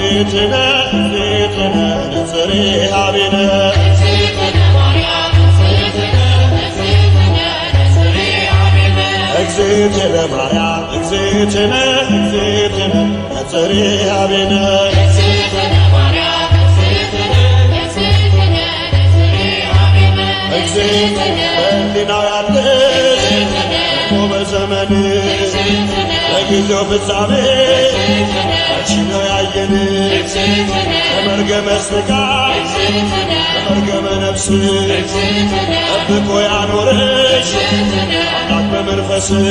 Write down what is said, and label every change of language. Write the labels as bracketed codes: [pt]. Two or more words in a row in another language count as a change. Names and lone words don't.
[gez] እግዝእትነ እግዝእትነ ነጽሬ ኀቤነ እግዝእትነ ማርያም እግዝእትነ እግዝእትነ ነጽሬ ኀቤነ [am] እግዝእትነ በሕሊናው ያለሽ በዘመን በጊዜው ፍጻሜ አንቺ ነው ያየን [gez] ከመርገመ ሥጋ ከመርገመ ነፍስ [am] ጠብቆ ያኖረሽ አምላክ በመንፈስ